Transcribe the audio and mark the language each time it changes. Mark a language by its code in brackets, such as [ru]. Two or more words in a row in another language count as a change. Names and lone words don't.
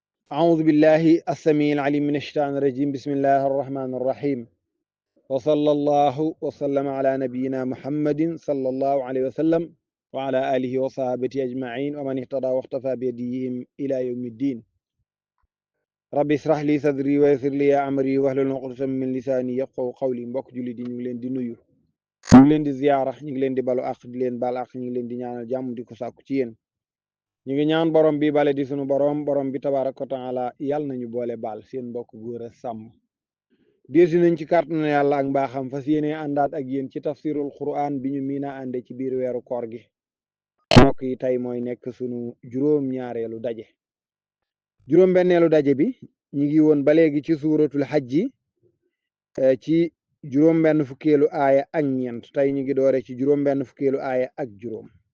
[ar] أعوذ بالله السميع العليم من الشيطان الرجيم بسم الله الرحمن الرحيم وصلى الله وسلم على نبينا محمد صلى الله عليه وسلم وعلى آله وصحبه أجمعين ومن اهتدى واختفى بهديهم إلى يوم الدين ربي اشرح لي صدري ويسر لي أمري واحلل عقدة من لساني يفقهوا قولي [wo] mbokk julli di ñu ngi leen di nuyu ñu ngi leen di ziyaara ñu ngi leen di balu àq di leen baal àq ñu ngi leen di ñaanal jàmm di ko sàkku ci yéen ñu ngi ñaan borom bi bale di sunu borom bi [ar] تبارك وتعالى [wo] yàlla nañu boole baal seen mbokk góor a sàmm déesi nañ ci kàttanu yàlla ak mbaaxam fas yéene àndaat ak yéen ci [ar] تفسير القرآن [wo] bi ñu miina ànde ci biir weeru koor gi mbokk yi tey mooy nekk sunu juróom-ñaareelu daje juróom-benneelu daje bi ñu ngi woon ba léegi ci [ar] سورة الحج [wo] ci juróom-benn fukkeelu aaya ak ñeent tey ñu ngi doore ci juróom-benn fukkeelu aaya ak juróom